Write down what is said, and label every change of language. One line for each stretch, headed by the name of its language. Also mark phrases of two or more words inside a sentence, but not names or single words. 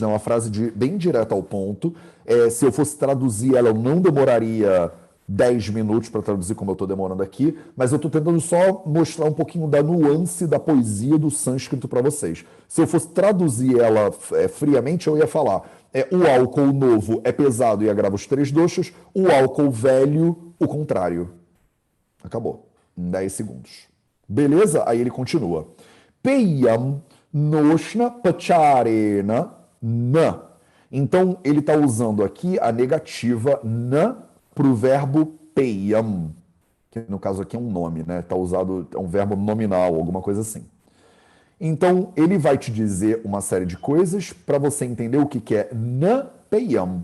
Portuguese: Uma frase bem direta ao ponto. Se eu fosse traduzir ela, eu não demoraria 10 minutos para traduzir como eu estou demorando aqui, mas eu estou tentando só mostrar um pouquinho da nuance da poesia do sânscrito para vocês. Se eu fosse traduzir ela friamente, eu ia falar o álcool novo é pesado e agrava os 3 doshas, o álcool velho, o contrário. Acabou. Em 10 segundos. Beleza? Aí ele continua.
Sanskrit: पेयम् नोष्ण पचरेण न.
Portuguese: Então, ele está usando aqui a negativa na para o verbo peyam, que no caso aqui é um nome, né? Está usado, é um verbo nominal, alguma coisa assim. Então, ele vai te dizer uma série de coisas para você entender o que é
Sanskrit: न पेयम्.